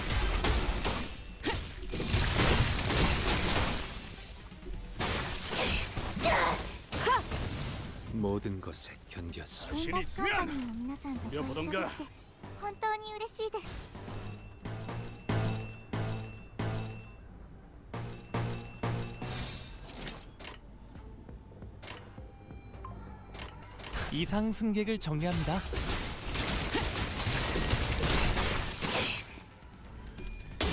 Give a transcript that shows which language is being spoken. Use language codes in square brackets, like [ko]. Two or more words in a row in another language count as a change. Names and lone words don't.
[ko] 모든 것에 견뎠어. [ja] エンバスカンパニーの皆さんとご一緒できて本当に嬉しいです。 [ko] 이상 승객을 정리합니다.